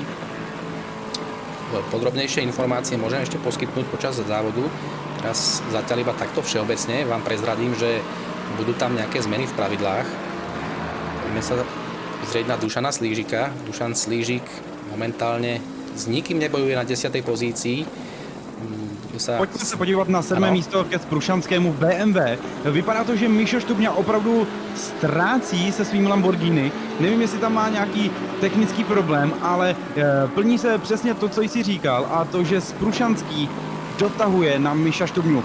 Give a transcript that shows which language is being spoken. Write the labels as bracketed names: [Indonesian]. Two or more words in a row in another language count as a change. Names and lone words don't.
[Slovak] Podrobnejšie informácie môžem ešte poskytnúť počas závodu. Teraz zatiaľ iba takto všeobecne vám prezradím, že budú tam nejaké zmeny v pravidlách. Poďme sa zrieť na Dušana Slížika. Dušan Slížik momentálne s nikým nebojuje na 10. pozícii. [Czech] Pojďme se podívat na 7. Ano. místo ke Sprušanskému v BMW. Vypadá to, že Mišo Štubňa opravdu ztrácí se svým Lamborghini. Nevím, jestli tam má nějaký technický problém, ale plní se přesně to, co jsi říkal, a to, že Sprušanský dotahuje na Miša Štubňu.